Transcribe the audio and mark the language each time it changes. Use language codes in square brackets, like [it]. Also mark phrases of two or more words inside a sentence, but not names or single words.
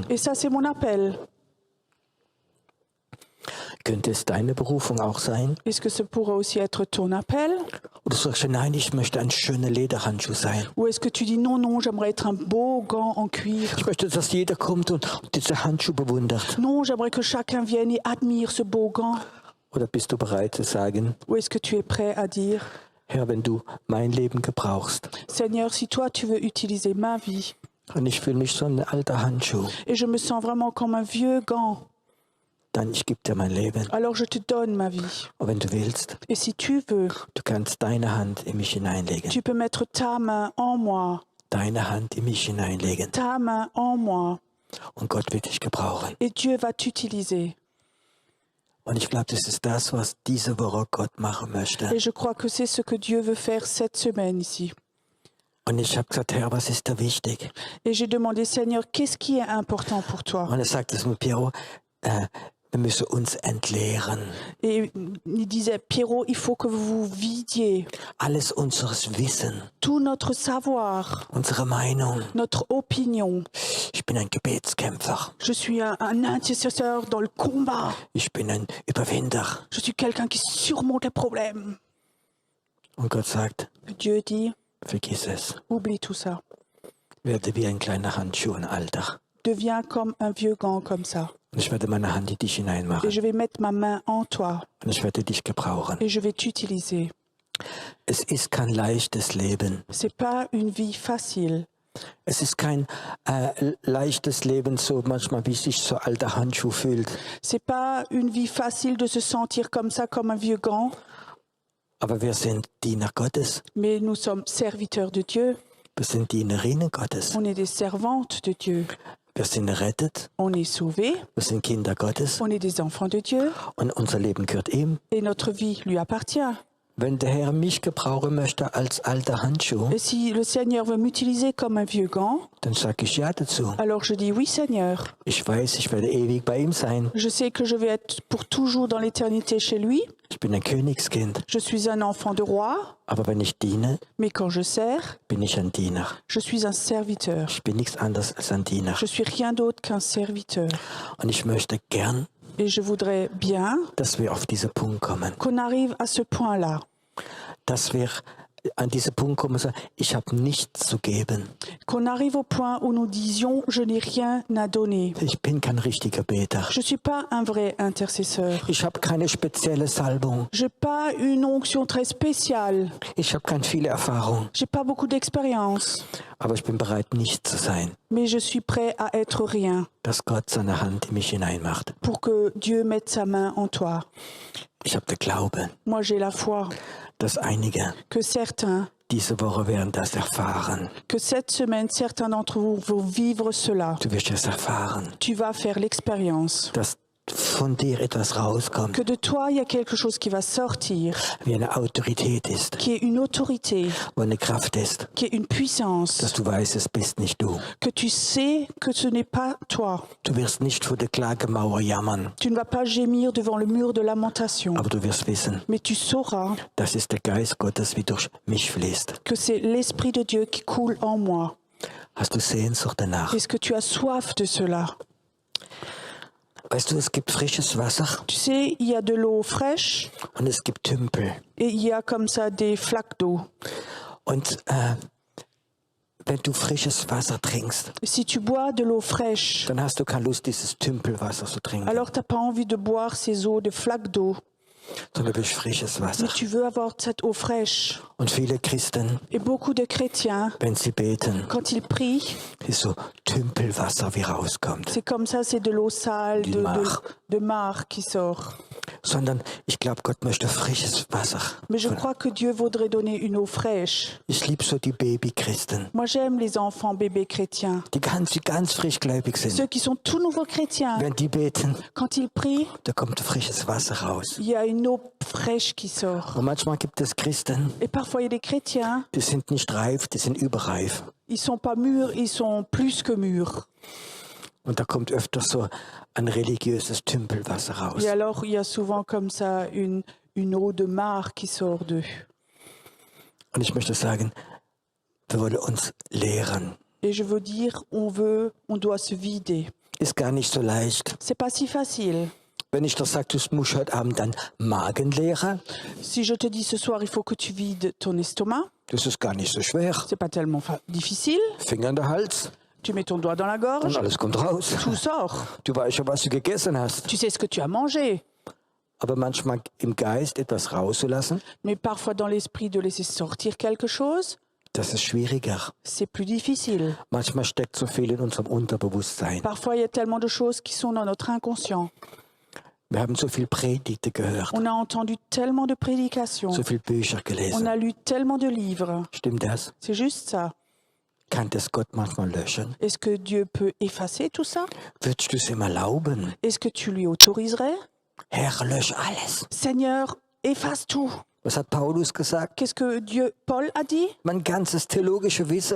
[fr] Et ça, c'est mon appel. [de] Könnte es deine Berufung auch sein? [fr] Est-ce que ce pourrait aussi être ton appel? [de] Oder sagst du, nein, ich möchte ein schöner Lederhandschuh sein. [fr] Ou est-ce que tu dis non, non, j'aimerais être un beau gant en cuir? [de] Ich möchte, dass jeder kommt und diese Handschuhe bewundert. [fr] Non, j'aimerais que chacun vienne et admire ce beau gant. [de] Oder bist du bereit zu sagen, [fr] Ou est-ce que tu es prêt à dire, [de] Herr, wenn du mein Leben gebrauchst [fr] Seigneur, si toi tu veux utiliser ma vie, [de] und ich fühle mich so ein alter Handschuh, [fr] et je me sens vraiment comme un vieux gant, [de] Nein, ich gebe dir mein Leben. [fr] alors je te donne ma vie. [de] Und wenn du willst, [fr] Et si tu veux, [de] du kannst deine Hand in mich hineinlegen. [fr] tu peux mettre ta main en moi, [de] Deine Hand in mich hineinlegen. [fr] ta main en moi, [de] Und Gott wird dich gebrauchen. [fr] et Dieu va t'utiliser. [de] Und ich glaube, das ist das, was diese Woche Gott machen möchte. [fr] Et je crois que c'est ce que Dieu veut faire cette semaine ici. [de] Und ich habe gesagt, Herr, was ist da wichtig? [fr] Et j'ai demandé, Seigneur, qu'est-ce qui est important pour toi? [de] Und er sagt es mit Piero, wir müssen uns entleeren. [fr] Et il disait, Pierrot, il faut que vous vidiez [de] Alles unseres Wissen, [fr] tout notre savoir, [de] unsere Meinung. [fr] notre opinion. [de] Ich bin ein Gebetskämpfer. [fr] Je suis un intercesseur dans le combat. [de] Ich bin ein Überwinder. [fr] Je suis quelqu'un qui surmonte les problèmes. [de] Und Gott sagt, [fr] Dieu dit, [de] vergiss es. [fr] oublie tout ça. [de] Werde wie ein kleiner Handschuh ein Alter. [fr] Deviens comme un vieux gant comme ça. [de] Und ich werde meine Hand in dich [fr] Et [de] hineinmachen. [fr] je vais mettre ma main en toi. [de] Und ich werde dich gebrauchen. [fr] Et je vais t'utiliser. [de] Es ist kein leichtes Leben. [fr] C'est pas une vie facile. [de] Es ist kein leichtes Leben, so manchmal wie sich so alter Handschuh fühlt. [fr] C'est pas une vie facile de se sentir comme ça, comme un vieux gant. [de] Aber wir sind Diener Gottes. [fr] Mais nous sommes serviteurs de Dieu. [de] Wir sind Dienerinnen Gottes. [fr] On est des servantes de Dieu. [de] Wir sind errettet. [fr] On est sauvés. [de] Wir sind Kinder Gottes. [fr] On est des enfants de Dieu. [de] Und unser Leben gehört ihm. [fr] Et notre vie lui appartient. [de] Wenn der Herr mich gebrauchen möchte als alter Handschuh, [fr] Et si le Seigneur veut m'utiliser comme un vieux gant, [de] dann sage ich ja dazu. [fr] alors je dis oui Seigneur. [de] Ich weiß, ich werde ewig bei ihm sein. [fr] Je sais que je vais être pour toujours dans l'éternité chez lui. [de] Ich bin ein Königskind. [fr] Je suis un enfant de roi. [de] Aber wenn ich diene, [fr] Mais quand je sers, [de] bin ich ein Diener. [fr] je suis un serviteur. [de] Ich bin nichts anderes als ein Diener. [fr] Je suis rien d'autre qu'un serviteur. [de] Und ich möchte gern, [fr] Et je voudrais bien [de] dass wir auf diesen Punkt kommen. [fr] qu'on arrive à ce point-là. [de] Dass wir an diesen Punkt kommen und sagen, ich habe nichts zu geben. [fr] Qu'on arrive au point où nous disions « je n'ai rien à donner [de] Ich bin kein richtiger Beter. ». [fr] Je ne suis pas un vrai intercesseur. [de] Ich habe keine spezielle Salbung. [fr] Je n'ai pas une onction très spéciale. [de] Ich habe keine viele Erfahrung. [fr] Je n'ai pas beaucoup d'expérience. [de] Aber ich bin bereit, nicht zu sein. [fr] Mais je suis prêt à être rien [de] Dass Gott seine Hand in mich hineinmacht. [fr] pour que Dieu mette sa main en toi. [de] Ich habe den Glauben, [fr] Moi, j'ai la foi [de] dass einige [fr] que certains, [de] diese Woche werden das erfahren. [fr] que cette semaine, certains d'entre vous vont vivre cela. [de] Du wirst es erfahren, [fr] Tu vas faire l'expérience. [de] dass von dir etwas rauskommt, [fr] Que de toi, il y a quelque chose qui va sortir, [de] wie eine Autorität ist, [fr] qui est une autorité, [de] wo eine Kraft ist, [fr] qui est une puissance, [de] dass du weißt, es bist nicht du. [fr] que tu sais que ce n'est pas toi. [de] Du wirst nicht vor der Klagemauer jammern, [fr] Tu ne vas pas gémir devant le mur de lamentation, [de] aber du wirst wissen, [fr] mais tu sauras [de] das ist der Geist Gottes, wie durch mich fließt. [fr] que c'est l'Esprit de Dieu qui coule en moi. [de] Hast du Sehnsucht danach? [fr] Est-ce que tu as soif de cela? [de] Weißt du, es gibt frisches Wasser [fr] Tu sais, il y a de l'eau fraîche [de] und es gibt Tümpel. [fr] et il y a comme ça des flaques d'eau. [de] Und wenn du frisches Wasser trinkst, [fr] Si tu bois de l'eau fraîche, [de] dann hast du keine Lust, dieses Tümpelwasser zu trinken, [fr] alors tu n'as pas envie de boire ces eaux de flaques d'eau, [de] sondern du willst frisches Wasser. [fr] mais tu veux avoir cette eau fraîche. [de] Und viele Christen, [fr] Et beaucoup de chrétiens, [de] wenn sie beten, [fr] quand ils prient, [de] ist so Tümpelwasser, wie rauskommt. [fr] c'est comme ça, c'est de l'eau sale, [de] Du [fr] de marc. marc qui sort. [de] Sondern ich glaube, Gott möchte frisches Wasser. [fr] Mais je crois que Dieu voudrait donner une eau fraîche. [de] Ich liebe so die Babychristen, [fr] Moi, j'aime les enfants bébés chrétiens. [de] die ganz frischgläubig sind. [fr] Ceux qui sont tout nouveaux chrétiens, [de] Wenn die beten, [fr] quand ils prient, [de] da kommt frisches Wasser raus. [fr] il y a une eau fraîche qui sort. [de] Und manchmal gibt es Christen, [fr] Et parfois, il y a des chrétiens, [de] die sind nicht reif, die sind überreif. [fr] ils sont pas mûrs, ils sont plus que mûrs. [de] Und da kommt öfter so ein religiöses Tümpelwasser raus. [fr] Et alors, il y a souvent comme ça une eau de marc qui sort d'eux. [de] Und ich möchte sagen, wir wollen uns lehren. [fr] Et je veux dire, on doit se vider. [de] Ist gar nicht so leicht. [fr] C'est pas si facile. [de] Wenn ich das sage, du musst heute Abend dann Magen leeren, [fr] Si je te dis ce soir, il faut que tu vides ton estomac, [de] das ist gar nicht so schwer. [fr] c'est pas tellement difficile. [de] Finger in der Hals [fr] Tu mets ton doigt dans la [de] und [fr] gorge, [de] alles kommt raus. [fr] tout sort. [de] Du weißt ja, was du gegessen hast. [fr] Tu sais ce que tu as mangé. [de] Aber manchmal im Geist etwas rauszulassen, [fr] Mais parfois dans l'esprit de laisser sortir quelque chose, [de] das ist schwieriger. [fr] c'est plus difficile. [de] Manchmal steckt so viel in unserem Unterbewusstsein. [fr] Parfois il y a tellement de choses qui sont dans notre inconscient. [de] Wir haben so viel Predigte gehört, [fr] On a entendu tellement de prédications. [de] so viele Bücher [fr] On [de] gelesen. [fr] a lu tellement de livres. [de] Stimmt das? [fr] C'est juste ça. [de] Kann das Gott manchmal löschen? [fr] Est-ce que Dieu peut effacer tout ça? [de] Würdest du es ihm erlauben? [fr] Est-ce que tu lui autoriserais? [de] Herr, lösch alles. [fr] Seigneur, efface tout. [de] Was hat Paulus gesagt? [fr] Qu'est-ce que Paul a dit? [de] Mein ganzes theologische Wissen.